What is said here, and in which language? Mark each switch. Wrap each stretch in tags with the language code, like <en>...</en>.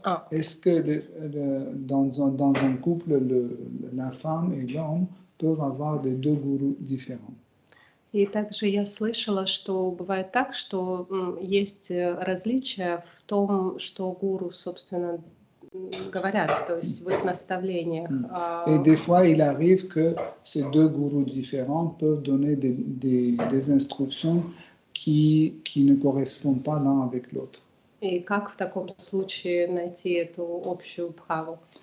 <fr>Est-ce que dans un couple, la femme et l'homme peuvent avoir des deux gourous différents?</fr> <ru>И также я слышала, что бывает так, что есть различия в том, что гуру, собственно, говорят, то есть в их наставлениях.</ru> <fr>Et des fois, il arrive que ces deux gourous différents peuvent donner des instructions qui ne correspondent pas l'un avec l'autre.</fr> <ru>И как в таком случае найти эту общую бхаву?</ru>